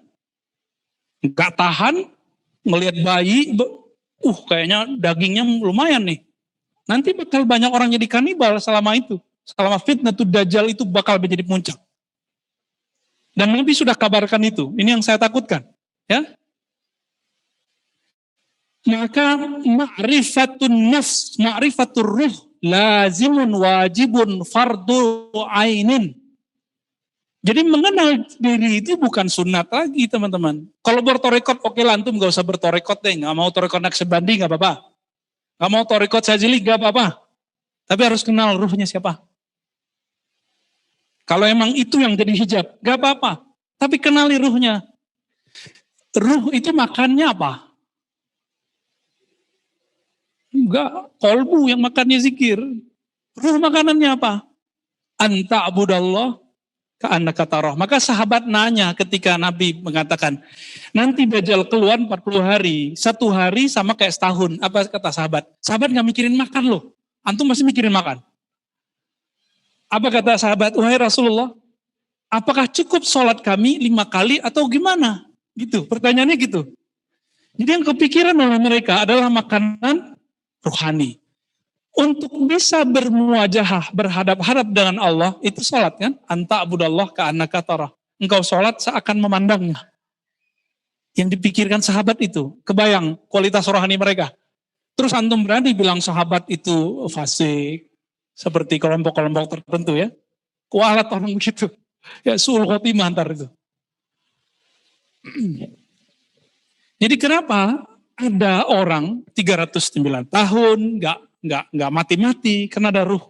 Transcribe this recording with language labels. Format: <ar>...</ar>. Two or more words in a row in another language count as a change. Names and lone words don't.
<id>Nggak tahan, ngelihat bayi, kayaknya dagingnya lumayan nih. Nanti bakal banyak orang jadi kanibal selama itu. Selama</id> <ar>فتنة الدجال</ar> <id>itu bakal menjadi puncak. Dan Nabi sudah kabarkan itu. Ini yang saya takutkan. Ya.</id> <ar>Maka معرفة النفس معرفة الروح لازم واجب فرض عين.</ar> <id>Jadi mengenal diri itu bukan sunat lagi teman-teman. Kalau bertorekot, oke lah antum gak usah bertorekot deh. Gak mau torekot Naqsyabandi gak apa-apa. Gak mau torikot sajili, gak apa-apa. Tapi harus kenal ruhnya siapa. Kalau emang itu yang jadi hijab, gak apa-apa. Tapi kenali ruhnya. Ruh itu makannya apa? Enggak, kolbu yang makannya zikir. Ruh makanannya apa?</id> <ar>أن تعبد الله كأنك تراه.</ar> <id>Maka sahabat nanya ketika Nabi mengatakan, nanti Dajjal keluar 40 hari, 1 hari sama kayak setahun. Apa kata sahabat? Sahabat gak mikirin makan loh. Antum masih mikirin makan. Apa kata sahabat? Wahai Rasulullah, apakah cukup sholat kami 5 kali atau gimana? Gitu, pertanyaannya gitu. Jadi yang kepikiran oleh mereka adalah makanan rohani. Untuk bisa bermuajahah, berhadap-hadap dengan Allah, itu sholat kan?</id> <ar>أن تعبد الله كأنك تراه.</ar> <id>Engkau sholat seakan memandangnya. Yang dipikirkan sahabat itu, kebayang kualitas rohani mereka. Terus antum berani bilang sahabat itu fasik, seperti kelompok-kelompok tertentu ya. Kualat orang begitu. Ya</id> <ar>سوء الخاتمة</ar> <id>antar itu. Jadi kenapa ada orang 309 tahun nggak mati-mati karena ada ruh.</id>